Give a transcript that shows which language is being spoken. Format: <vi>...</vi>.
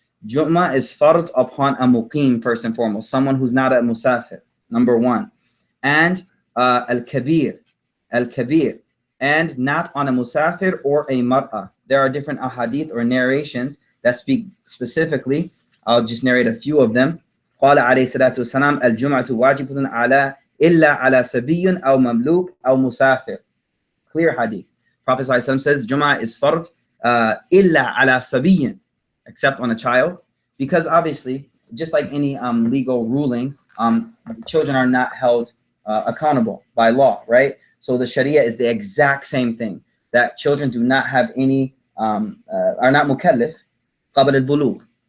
<en>Jummah is fard upon a muqim, first and foremost, someone who's not a musafir, number one. And al-kabir, and not on a musafir or a mar'a. There are different ahadith or narrations that speak specifically. I'll just narrate a few of them.</en> <ar>قال عليه الصلاة والسلام الجمعة واجبة على إلا على سبي أو مملوك أو مسافر.</ar> <en>Clear hadith. Prophet ﷺ says Jummah is fard</en> <ar>إلا على سبي,</ar> <en>except on a child, because obviously, just like any legal ruling, children are not held accountable by law, right? So the Sharia is the exact same thing, that children do not have any, are not mukallif, qabl al-bulugh.</en>